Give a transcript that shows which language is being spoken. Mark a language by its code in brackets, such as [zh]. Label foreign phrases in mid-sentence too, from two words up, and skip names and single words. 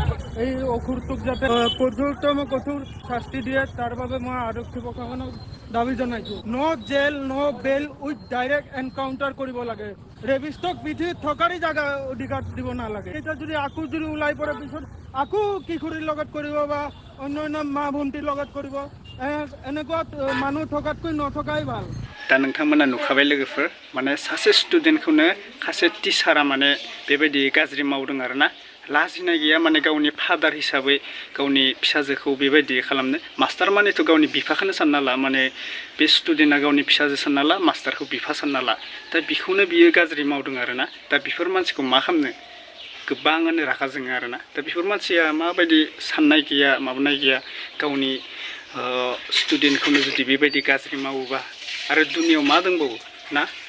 [as] এই অসুৰটোক যাতে কঠোৰ শাস্তি দিয়ে তাৰ বাবে মই আৰক্ষী প্ৰশাসনক দাবী জনাইছোঁ [en] no jail no bail with direct encounter [as] কৰিব লাগে ৰেপিষ্টক পৃথিৱীত থকাৰী জাগা অধিকাৰ দিব নালাগে এতিয়া যদি আকৌ যদি ওলাই পৰে পিছত আকৌ কিশোৰীৰ লগত কৰিব বা অন্য মা ভণ্টিৰ লগত কৰিব এনেকুৱা মানুহ থকাতকৈ নথকাই ভাল [brx] दा नोंथांमोना नुखाबाय लोगोफोर माने सासे स्टुडेन्टखौनो सासे टिचारा माने बेबायदि गाज्रि मावदों आरोना लाजिनाय गैया माने गावनि फादार हिसाबै गावनि फिसाजोखौ बेबायदि खालामनो मास्टार मानेथ' गावनि बिफाखौनो सानना ला माने बे स्टुडेन्टआ गावनि फिसाजो सानना ला मास्टारखौ बिफा सानना ला दा बेखौनो बियो गाज्रि मावदों आरोना दा बेफोर मानसिखौ मा खालामनो गोबाङानो रागा जोङो आरोना दा बेफोर मानसिया माबायदि साननाय गैया माबानाय गैया गावनि स्टुडेन्टखौनो जुदि बेबायदि गाज्रि मावोबा आरो दुनियाव मा दंबावो ना